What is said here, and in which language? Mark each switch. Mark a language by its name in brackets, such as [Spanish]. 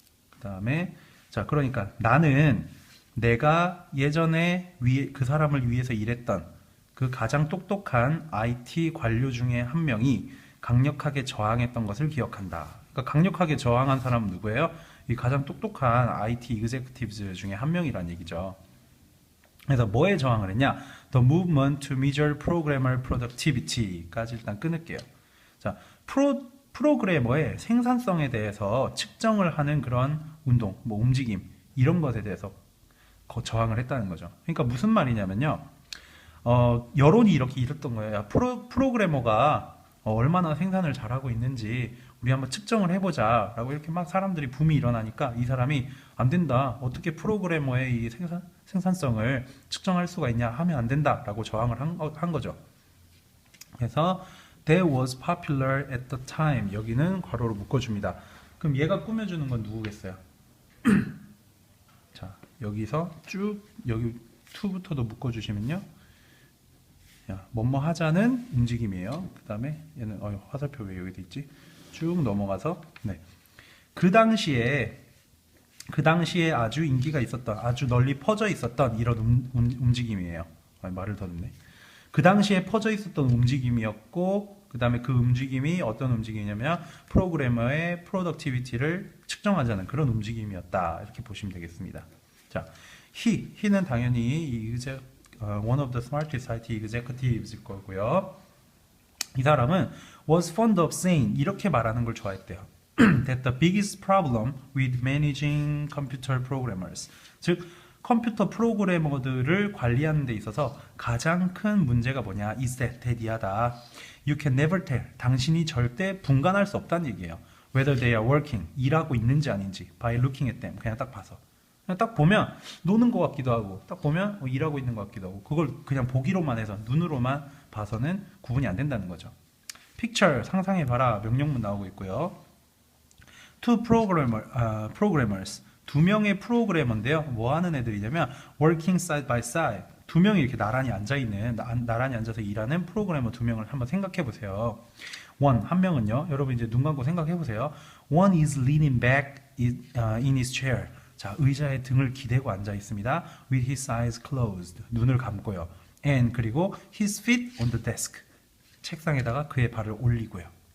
[Korean] 그 다음에 자, 그러니까 나는 내가 예전에 그 사람을 위해서 일했던 그 가장 똑똑한 IT 관료 중에 한 명이 강력하게 저항했던 것을 기억한다. 그러니까 강력하게 저항한 사람은 누구예요? 이 가장 똑똑한 IT executives 중에 한 명이란 얘기죠. 그래서 뭐에 저항을 했냐? [English] The movement to measure programmer productivity까지 [Korean] 일단 끊을게요. 자, 프로그래머의 생산성에 대해서 측정을 하는 그런 운동, 뭐 움직임 이런 것에 대해서 저항을 했다는 거죠. 그러니까 무슨 말이냐면요. 여론이 이렇게 이랬던 거예요. 야, 프로그래머가 얼마나 생산을 잘하고 있는지 우리 한번 측정을 해보자 라고 이렇게 막 사람들이 붐이 일어나니까 이 사람이 안 된다. 어떻게 프로그래머의 이 생산성을 측정할 수가 있냐 하면 안 된다 라고 저항을 한 거죠. [English] 그래서 that was popular at the time. [Korean] 여기는 괄호로 묶어줍니다. 그럼 얘가 꾸며주는 건 누구겠어요? 자, 여기서 쭉 여기 to부터도 묶어주시면요. 뭐뭐 하자는 움직임이에요. 그 다음에 얘는 화살표 왜 여기 돼 있지? 쭉 넘어가서 그 당시에 그 당시에 아주 인기가 있었던, 아주 널리 퍼져 있었던 이런 움직임이에요. 말을 더듬네. 그 당시에 퍼져 있었던 움직임이었고, 그 다음에 그 움직임이 어떤 움직임이냐면 프로그래머의 프로덕티비티를 측정하자는 그런 움직임이었다. 이렇게 보시면 되겠습니다. 자, he는 당연히 이 [English] one of the smartest IT executives [Korean] 거고요. 이 사람은 [English] was fond of saying [Korean] 이렇게 말하는 걸 좋아했대요. [English] That the biggest problem with managing computer programmers, [Korean] 즉 컴퓨터 프로그래머들을 관리하는 데 있어서 가장 큰 문제가 뭐냐, [English] is that 대디하다. You can never tell, [Korean] 당신이 절대 분간할 수 없다는 얘기예요. [English] Whether they are working, [Korean] 일하고 있는지 아닌지 [English] by looking at them, [Korean] 그냥 딱 봐서. 그냥 딱 보면 노는 것 같기도 하고, 딱 보면 일하고 있는 것 같기도 하고, 그걸 그냥 보기로만 해서, 눈으로만 봐서는 구분이 안 된다는 거죠. Picture, 상상해봐라, 명령문 나오고 있고요. [English] Two programmers, [Korean] 두 명의 프로그래머인데요. 뭐 하는 애들이냐면 [English] working side by side, [Korean] 두 명이 이렇게 나란히 앉아서 일하는 프로그래머 두 명을 한번 생각해 보세요. 한 명은요, 여러분 이제 눈 감고 생각해 보세요. [English] One is leaning back in his chair. [Korean] 자, 의자에 등을 기대고 앉아 있습니다. [English] With his eyes closed, [Korean] 눈을 감고요. [English] And 그리고 his feet on the desk, [Korean] 책상에다가 그의 발을 올리고요.